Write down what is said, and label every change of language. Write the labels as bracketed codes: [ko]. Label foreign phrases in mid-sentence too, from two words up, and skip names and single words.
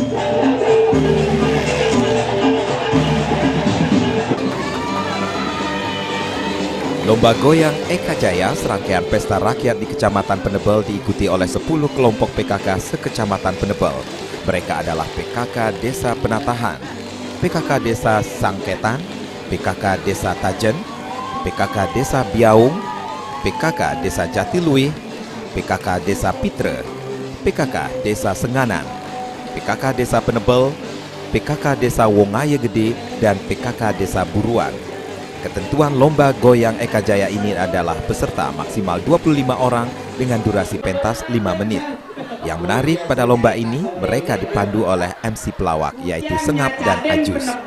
[id] Lomba goyang Eka Jaya, serangkaian pesta rakyat di Kecamatan Penebel diikuti oleh 10 kelompok PKK sekecamatan Penebel. Mereka adalah PKK Desa Penatahan, PKK Desa Sangketan, PKK Desa Tajen, PKK Desa Biaung, PKK Desa Jatiluih, PKK Desa Pitre, PKK Desa Senganan, PKK Desa Penebel, PKK Desa Wongaya Gede, dan PKK Desa Buruan. Ketentuan lomba goyang Eka Jaya ini adalah peserta maksimal 25 orang dengan durasi pentas 5 menit. Yang menarik pada lomba ini, mereka dipandu oleh MC pelawak, yaitu Sengap dan Ajus.